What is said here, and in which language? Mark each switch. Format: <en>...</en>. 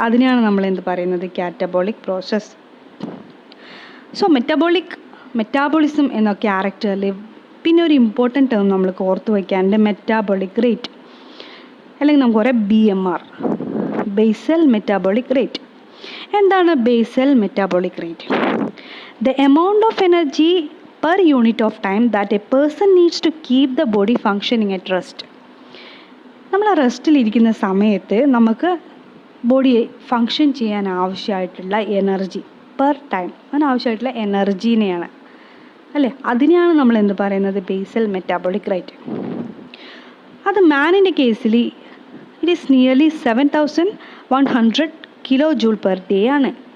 <ml>അതിനെയാണ് നമ്മൾ എന്ത് പറയുന്നത്, കാറ്റബോളിക് പ്രോസസ്സ്. സോ മെറ്റാബോളിസം എന്ന ക്യാരക്ടറിൽ പിന്നെ ഒരു ഇമ്പോർട്ടൻറ്റ് ടേം നമ്മൾ ഓർത്ത് വയ്ക്കാനുണ്ട്, മെറ്റാബോളിക് റേറ്റ്, അല്ലെങ്കിൽ നമുക്ക് പറയാം BMR, ബേസൽ മെറ്റാബോളിക് റേറ്റ്. എന്താണ് basal metabolic rate?</ml> <en>The amount of energy per unit of time that a person needs to keep the body functioning at rest.</en> <ml>നമ്മൾ റെസ്റ്റിലിരിക്കുന്ന സമയത്ത് നമുക്ക് ബോഡി ഫങ്ഷൻ ചെയ്യാൻ ആവശ്യമായിട്ടുള്ള എനർജി പെർ ടൈം, അതിനാവശ്യമായിട്ടുള്ള എനർജീനെയാണ് അല്ലേ, അതിനെയാണ് നമ്മൾ എന്ത് പറയുന്നത്, ബേസൽ മെറ്റാബോളിക് റേറ്റ്. അത് മാനിൻ്റെ കേസിൽ</ml> <en>It is nearly 7100 kilo joule per day ആണ്.</en>